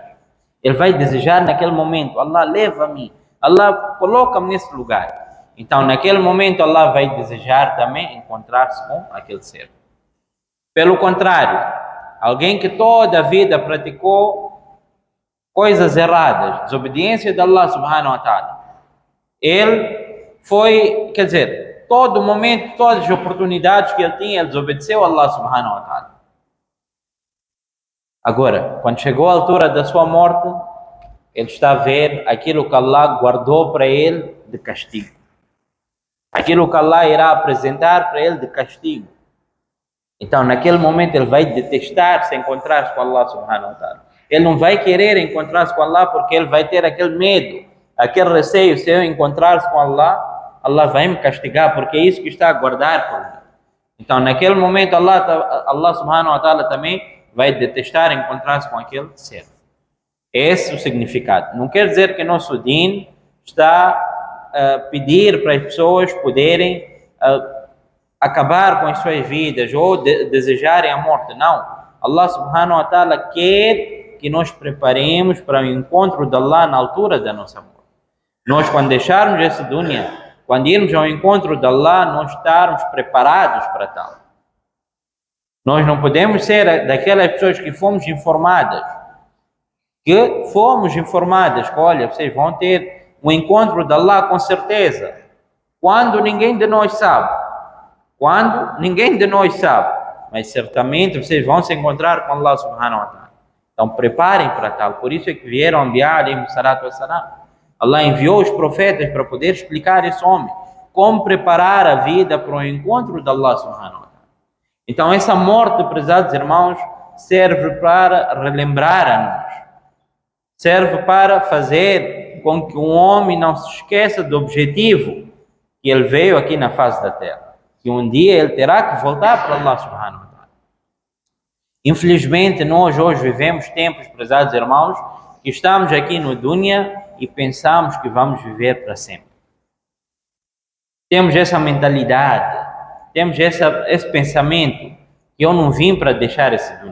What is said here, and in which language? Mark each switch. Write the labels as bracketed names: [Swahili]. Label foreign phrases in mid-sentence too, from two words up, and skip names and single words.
[Portuguese] Ele vai desejar naquele momento, Allah leva-me, Allah coloca-me nesse lugar. Então naquele momento Allah vai desejar também encontrar-se com aquele ser. Pelo contrário, alguém que toda a vida praticou coisas erradas, desobediência de [Arabic] الله سبحانه وتعالى, [Portuguese] ele foi, todo momento, todas as oportunidades que ele tinha, ele desobedeceu a [Arabic] الله سبحانه وتعالى. [Portuguese] Agora, quando chegou a altura da sua morte, ele está a ver aquilo que Allah guardou para ele de castigo. Aquilo que Allah irá apresentar para ele de castigo. Então, naquele momento, ele vai detestar se encontrar-se com [Arabic] الله سبحانه وتعالى. [Portuguese] Ele não vai querer encontrar-se com Allah porque ele vai ter aquele medo, aquele receio. Se eu encontrar-se com Allah, Allah vai me castigar, porque é isso que está a guardar por mim. Então, naquele momento, [Arabic] الله سبحانه وتعالى [Portuguese] também vai detestar encontrar-se com aquele ser. Esse é o significado. Não quer dizer que nosso din está a pedir para as pessoas poderem acabar com as suas vidas ou desejarem a morte. Não. [Arabic] الله سبحانه وتعالى [Portuguese] quer que nós preparemos para o encontro de Allah na altura da nossa morte. Nós, quando deixarmos esse dunya, quando irmos ao encontro de Allah, nós estarmos preparados para tal. Nós não podemos ser daquelas pessoas que fomos informadas, que olha, vocês vão ter um encontro de Allah com certeza, quando ninguém de nós sabe, mas certamente vocês vão se encontrar com [Arabic] الله سبحانه وتعالى. [Portuguese] Então preparem para tal. Por isso é que vieram [Arabic] أنبياء عليه الصلاة والسلام. [Portuguese] Allah enviou os profetas para poder explicar a esse homem como preparar a vida para o encontro de [Arabic] الله سبحانه وتعالى. [Portuguese] Então essa morte, prezados irmãos, serve para relembrar a nós. Serve para fazer com que um homem não se esqueça do objetivo que ele veio aqui na face da terra. Que um dia ele terá que voltar para [Arabic] الله سبحانه وتعالى. [Portuguese] Infelizmente, nós hoje vivemos tempos, prezados irmãos, que estamos aqui no dunya e pensamos que vamos viver para sempre. Temos essa mentalidade, temos esse pensamento, que eu não vim para deixar esse dunya.